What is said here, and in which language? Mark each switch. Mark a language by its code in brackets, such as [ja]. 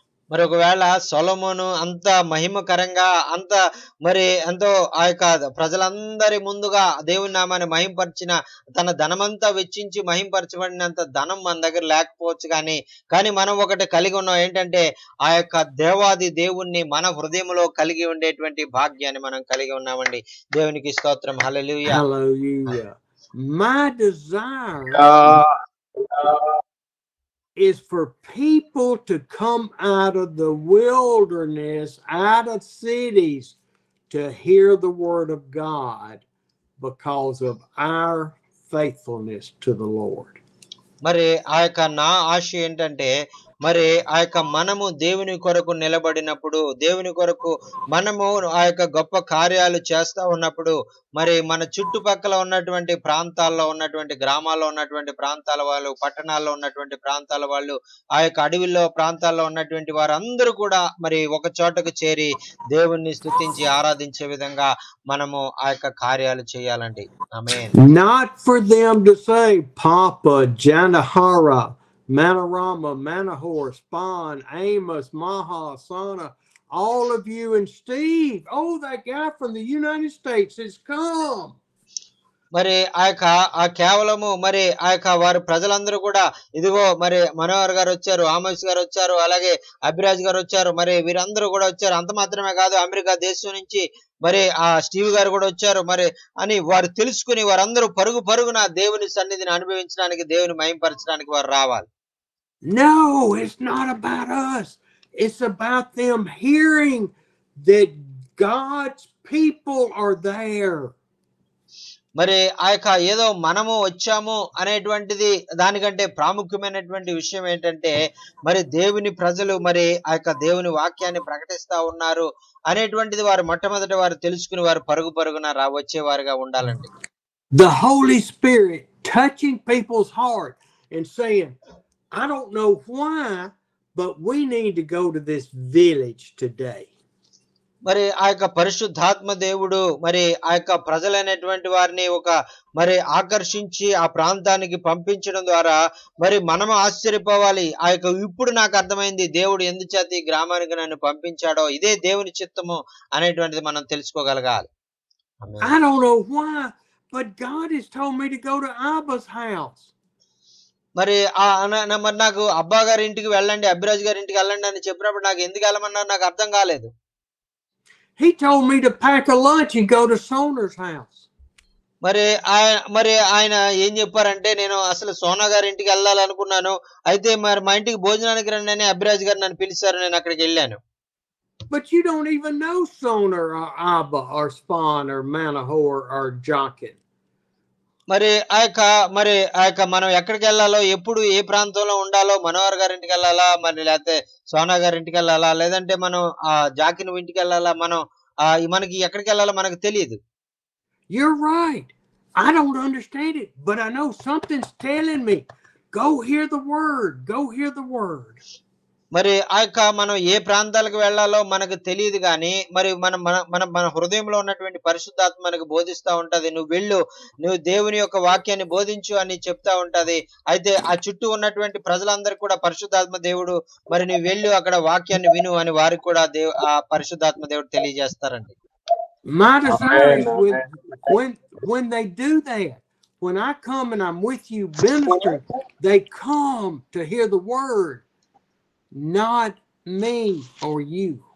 [te] మరి ఒకవేళ సొలొమోను అంత మహిమకరంగా అంత మరి ఎంతో ఆ యొక్క ప్రజలందరి ముందుగా దేవుని నామాన్ని మహింపరిచిన తన ధనమంతా వెచ్చించి మహింపరచబడినంత ధనం మన దగ్గర లేకపోవచ్చు, కానీ మనం ఒకటి కలిగి ఉన్నాం. ఏంటంటే ఆ యొక్క దేవాది దేవుణ్ణి మన హృదయంలో కలిగి ఉండేటువంటి భాగ్యాన్ని మనం కలిగి ఉన్నామండి. దేవునికి స్తోత్రం. హల్లెలూయా. [en] Hallelujah. My desire is for people to come out of the wilderness, out of cities, to hear the word of God because of our faithfulness to the Lord. [te] మరి ఆ యొక్క నా ఆశ ఏంటంటే మరి ఆ యొక్క మనము దేవుని కొరకు నిలబడినప్పుడు, దేవుని కొరకు మనము ఆ యొక్క గొప్ప కార్యాలు చేస్తా ఉన్నప్పుడు మరి మన చుట్టుపక్కల ఉన్నటువంటి ప్రాంతాల్లో ఉన్నటువంటి గ్రామాల్లో ఉన్నటువంటి ప్రాంతాల వాళ్ళు, పట్టణాల్లో ఉన్నటువంటి ప్రాంతాల వాళ్ళు, ఆ యొక్క అడవిలో ప్రాంతాల్లో ఉన్నటువంటి వారందరూ కూడా మరి ఒక చోటకు చేరి దేవుణ్ణి స్తుతించి ఆరాధించే విధంగా మనము ఆ యొక్క కార్యాలు చేయాలండి. ఆమేన్. [en] Not for them to say Papa, Janahara, Manarama, Manahor, Spawn, Amos, Maha, Sana, all of you, and Steve. Oh, that guy from the United States has come. [te] మరి కేవలము మరి ఆ యొక్క వారు ప్రజలందరూ కూడా ఇదిగో మరి మనోహర్ గారు వచ్చారు, ఆమోస్ గారు వచ్చారు, అలాగే అభిరాజ్ గారు వచ్చారు, మరి వీరందరూ కూడా వచ్చారు. అంత మాత్రమే కాదు, అమెరికా దేశం నుంచి మరి ఆ స్టీవ్ గారు కూడా వచ్చారు మరి అని వారు తెలుసుకుని వారందరూ పరుగున దేవుని సన్నిధిని అనుభవించడానికి, దేవుని మహింపరచడానికి వారు రావాలి. [en] No, it's not about us. It's about them hearing that God's people are there. [te] మరి ఆ యొక్క ఏదో మనము వచ్చాము అనేటువంటిది దానికంటే ప్రాముఖ్యమైనటువంటి విషయం ఏంటంటే మరి దేవుని ప్రజలు మరి ఆ యొక్క దేవుని వాక్యాన్ని ప్రకటిస్తా ఉన్నారు అనేటువంటిది వారు మొట్టమొదటి వారు తెలుసుకుని వారు పరుగున వచ్చేవారుగా ఉండాలండి. [en] The Holy Spirit touching people's heart and saying, I don't know why, but we need to go to this village today. [te] మరి ఆ యొక్క పరిశుద్ధాత్మ దేవుడు మరి ఆ యొక్క ప్రజలైనటువంటి వారిని ఒక మరి ఆకర్షించి ఆ ప్రాంతానికి పంపించడం ద్వారా మరి మనము ఆశ్చర్యపోవాలి. ఆ యొక్క ఇప్పుడు నాకు అర్థమైంది దేవుడు ఎందుచేత ఈ గ్రామానికి నన్ను పంపించాడో, ఇదే దేవుని చిత్తము అనేటువంటిది మనం తెలుసుకోగలగాలి. [en] I don't know why, but God has told me to go to Abba's house. [te] మరి నాకు అబ్బా గారి ఇంటికి వెళ్ళండి, అభిరాజ్ గారి ఇంటికి వెళ్ళండి అని చెప్పినప్పుడు నాకు ఎందుకు వెళ్ళమన్నారు నాకు అర్థం కాలేదు. [en] He told me to pack a lunch and go to Sona's house. [te] మరి ఆయన ఏం చెప్పారంటే నేను అసలు సోనా గారి ఇంటికి వెళ్ళాలనుకున్నాను, అయితే మరి మా ఇంటికి భోజనానికి రండి అని అభిరాజ్ గారు నన్ను పిలిచారు, నేను అక్కడికి వెళ్ళాను. [en] But you don't even know Sona or Abba or Spawn or Manahor or Jonkin. [te] మరి ఆ యొక్క మనం ఎక్కడికి వెళ్ళాలో, ఎప్పుడు ఏ ప్రాంతంలో ఉండాలో, మనోహర్ గారి ఇంటికి వెళ్ళాలా, మరి లేకపోతే సోనా గారి ఇంటికి వెళ్ళాలా, లేదంటే మనం జాకిన్ ఇంటికి వెళ్ళాలా, మనం మనకి ఎక్కడికి వెళ్ళాలో మనకు తెలియదు. [en] You're right. I don't understand it, but I know something's telling me, go hear the word, go hear the word. [te] మరి మనం ఏ ప్రాంతాలకు వెళ్ళాలో మనకు తెలియదు గాని, మరి మన మన మన మన హృదయంలో ఉన్నటువంటి పరిశుద్ధాత్మ మనకు బోధిస్తా ఉంటది. నువ్వు వెళ్ళు, నువ్వు దేవుని యొక్క వాక్యాన్ని బోధించు అని చెప్తా ఉంటది. అయితే ఆ చుట్టూ ఉన్నటువంటి ప్రజలందరూ కూడా పరిశుద్ధాత్మ దేవుడు, మరి నువ్వు వెళ్ళు అక్కడ వాక్యాన్ని విను అని వారికి కూడా ఆ పరిశుద్ధాత్మ దేవుడు తెలియజేస్తారండి. [en] My desire is when they do that, when I come and I'm with you ministering, they come to hear the word, not me or you.